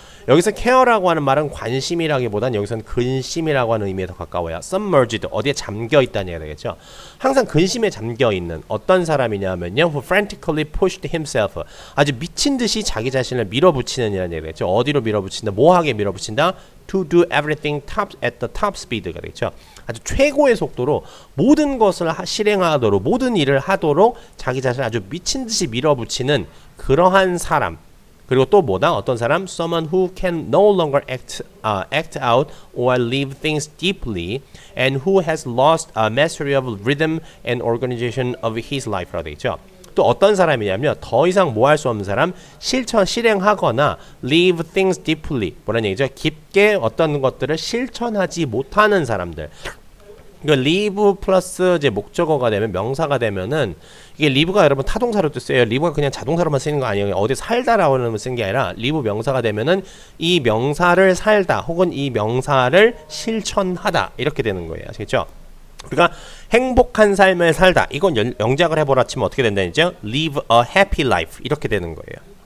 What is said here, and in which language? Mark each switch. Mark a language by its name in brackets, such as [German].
[Korean] 여기서 care라고 하는 말은 관심이라기보단 여기서는 근심이라고 하는 의미에 더 가까워요. submerged 어디에 잠겨 있다는 얘기가 되겠죠. 항상 근심에 잠겨 있는 어떤 사람이냐면요. [English] who frantically pushed himself [Korean] 아주 미친 듯이 자기 자신을 밀어붙이는 이라는 얘기가 되겠죠. 어디로 밀어붙인다? 뭐하게 밀어붙인다? [English] to do everything at the top speed가 [Korean] 되겠죠. 아주 최고의 속도로 모든 것을 실행하도록 모든 일을 하도록 자기 자신을 아주 미친 듯이 밀어붙이는 그러한 사람. 그리고 또 뭐다? 어떤 사람? [English] Someone who can no longer act out or live things deeply and who has lost mastery of rhythm and organization of his life [Korean] 라고 되어 있죠. 또 어떤 사람이냐면 더 이상 뭐 할 수 없는 사람, 실행하거나 [English] live things deeply [Korean] 뭐라는 얘기죠? 깊게 어떤 것들을 실천하지 못하는 사람들. 그러니까 live 플러스 이제 목적어가 되면 명사가 되면은 이게 live가 여러분 타동사로도 쓰여요. live가 그냥 자동사로만 쓰는 거 아니에요. 어디 살다라고 쓰는 게 아니라 live 명사가 되면은 이 명사를 살다 혹은 이 명사를 실천하다 이렇게 되는 거예요. 아시겠죠? 그러니까 행복한 삶을 살다 이건 영작을 해보라 치면 어떻게 된다니죠? [English] live a happy life [Korean] 이렇게 되는 거예요.